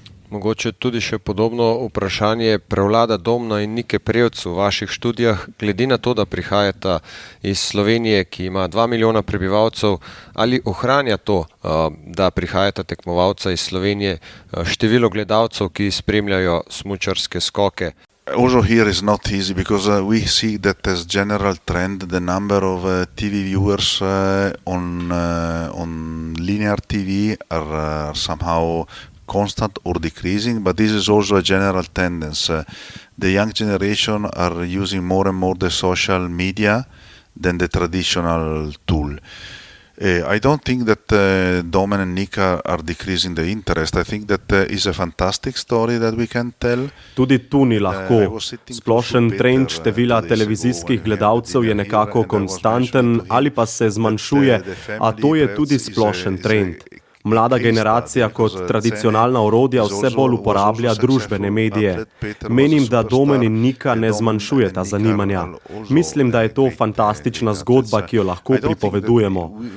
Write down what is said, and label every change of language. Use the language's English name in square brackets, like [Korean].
[Slovenian] Mogoče tudi še podobno vprašanje prevlada Domna in Nike Prevc v vaših študijah, glede na to, da prihajata iz Slovenije, ki ima 2 milijona prebivalcev, ali ohranja to, da prihajata tekmovalca iz Slovenije, število gledalcev, ki spremljajo smučarske skoke? [English] Also here is not easy because we see that as general trend the number of TV viewers on linear TV are somehow constant or decreasing, but this is also a general tendency. The young generation are using more and more the social media than the traditional tool. I don't think that Domen and Nika are decreasing the interest. I think that is a fantastic story that we can tell. [Slovenian] Tudi tu ni lahko. Splošen trend števila televizijskih gledalcev je nekako konstanten ali pa se zmanjšuje, a to je tudi splošen trend. Mlada generacija kot tradicionalna orodja vse bolj uporablja družbene medije. Menim, da Domen in Nika ne zmanjšujeta zanimanja. Mislim, da je to fantastična zgodba, ki jo lahko pripovedujemo.